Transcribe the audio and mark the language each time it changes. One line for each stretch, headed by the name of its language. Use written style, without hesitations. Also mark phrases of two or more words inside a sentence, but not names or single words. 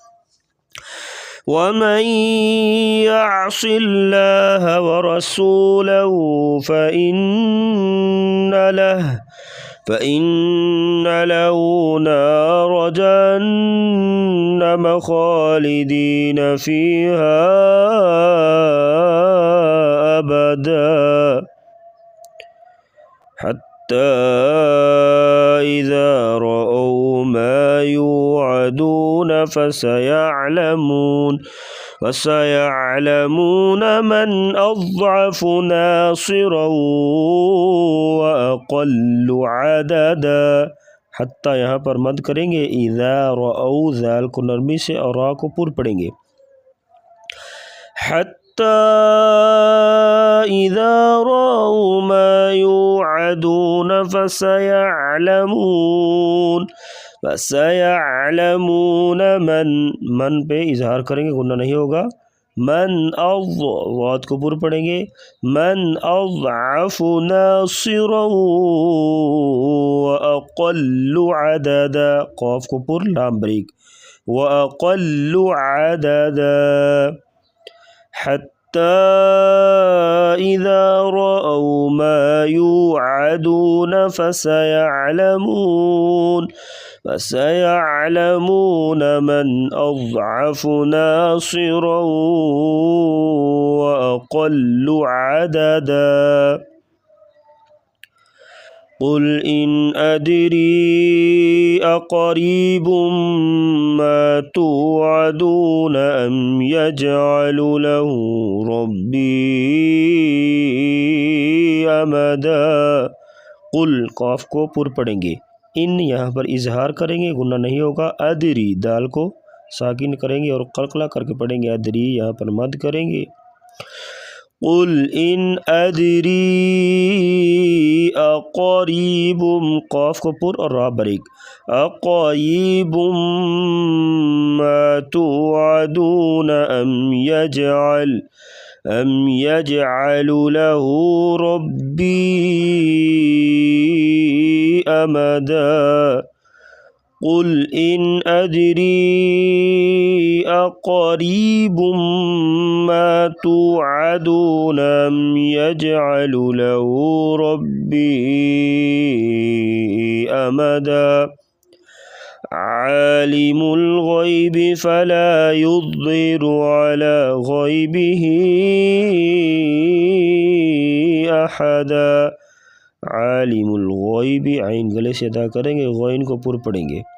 Arabic: ومن يعص الله ورسوله فإن له نار جهنم خالدين فيها أبدا حتى إذا رأوا ما يوعدون فسيعلمون من أضعف ناصرا وأقل عددا.
Hindi: हत्ता यहाँ पर मद करेंगे,
Arabic: إذا رأوا
Hindi: ज़ाल को नरमी से और रा को पुर पढ़ेंगे, हत्ता
Arabic: إذا رأوا ما يوعدون فسيعلمون من
Hindi: पे इजहार करेंगे, गुन्ना नहीं होगा, मन वाद को पुर पढ़ेंगे,
Arabic: من أضعف ناصرا وأقل عددا,
Hindi: क़ाफ को पुर लाम बरीक,
Arabic: وأقل عددا حتى إذا رأوا ما يوعدون فسيعلمون من أضعف ناصرا وأقل عددا. قل إن أدري أقريب ما توعدون أم يجعل له ربي أمدا.
Hindi: क़ुल क़ाफ को पुर पढ़ेंगे, इन यहाँ पर इजहार करेंगे, गुन्ना नहीं होगा, अदरी दाल को साकिन करेंगे और कलकला करके पढ़ेंगे, अदरी यहाँ पर मद करेंगे।
Arabic: قل إن أدري أقريب,
Hindi: क़ाफ को पुर और रा बरीक,
Arabic: أقريب ما توعدون أم يجعل له ربي أمدا. قل إن أدري أقريب ما توعدون أم يجعل له ربي أمدا. عالم الغيب فلا يظهر على غيبه أحدا. عالم الغيب
Hindi: आइन गले से अदा करेंगे, गैन को पुर पढ़ेंगे,